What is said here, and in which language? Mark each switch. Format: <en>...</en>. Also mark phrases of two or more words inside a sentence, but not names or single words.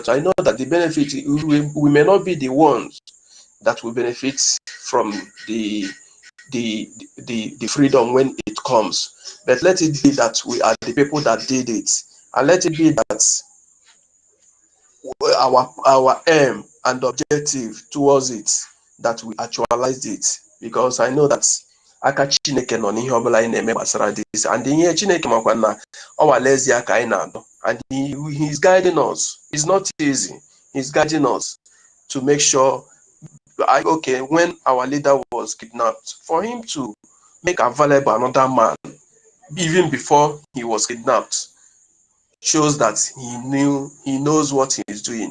<en>I know that the benefit, we may not be the ones that will benefit from the freedom when it comes, but let it be that we are the people that did it, and let it be that our aim and objective towards it, that we actualized it, because I know that</en> <ig>aka Chineke nọ n'ihe ọbụla anyị na-eme gbasara</ig> <en>this, and</en> <ig>ihe Chineke makwa na ọwalezi aka anyị na-adọ,</ig> <en>and he's guiding us. It's not easy. He's guiding us to make sure, okay, when our leader was kidnapped, for him to make available another man even before he was kidnapped, shows that he knows what he is doing.</en>